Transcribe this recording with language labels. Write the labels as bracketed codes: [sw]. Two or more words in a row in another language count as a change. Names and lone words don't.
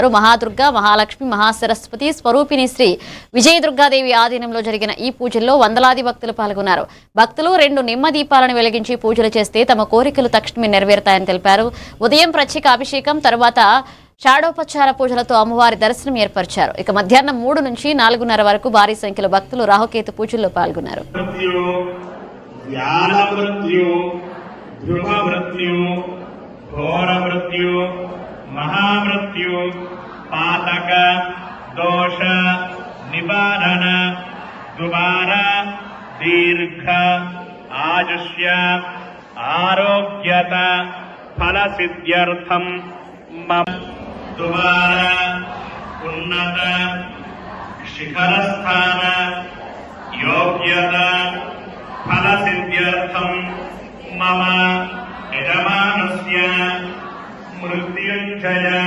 [te] మహాదుర్గ, మహాలక్ష్మి, మహాసరస్వతి స్వరూపిణి శ్రీ విజయదుర్గాదేవి ఆధీనంలో జరిగిన ఈ పూజల్లో వందలాది భక్తులు పాల్గొన్నారు. భక్తులు 2 నిమ్మ దీపాలను వెలిగించి పూజలు చేస్తే తమ కోరికలు తక్షణమే నెరవేరుతాయని తెలిపారు. ఉదయం ప్రత్యేక అభిషేకం, తరువాత షాడోపచార పూజలతో అమ్మవారి దర్శనం ఏర్పరిచారు. ఇక మధ్యాహ్నం 3 నుంచి 4:30 వరకు భారీ సంఖ్యలో భక్తులు రాహుకేతు పూజల్లో పాల్గొన్నారు. [sa] ध्रुव मृत्यु, घोर मृत्यु, महामृत्यु, पातक, दोष, निवारण, दुबार, दीर्घ, आजुष्य, आरोग्यत, फल सिद्ध्यर्थम मम दुबार, उन्नत, शिखर स्थान, योग्यत, फल सिद्ध्यर्थम मम यजमानस्य मृत्युंजय